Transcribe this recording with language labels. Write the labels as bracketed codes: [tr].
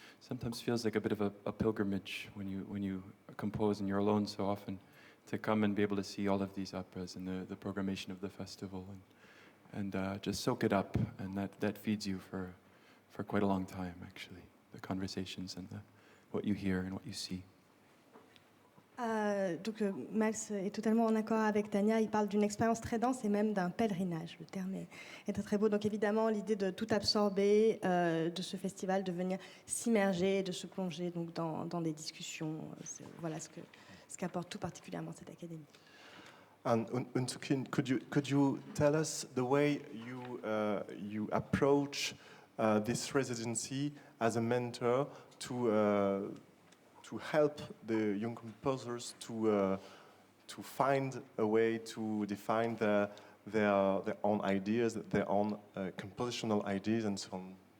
[en] Sometimes feels like a bit of a pilgrimage when you compose and you're alone so often. To come and be able to see all of these operas and the programmation of the festival and just soak it up, and that feeds you for quite a long time, actually, the conversations and what you hear and what you see. [fr] Donc Max est totalement en accord avec Tania, il parle d'une expérience très dense et même d'un pèlerinage, le terme est très beau. Donc évidemment l'idée de tout absorber de ce festival, de venir s'immerger, de se plonger donc dans des discussions, voilà ce qu'apporte tout particulièrement cette académie. [en] And Unsuk Chin, could you tell us the way you approach this residency as a mentor to help the young composers to find a way to define their own ideas, their own compositional ideas, and so on?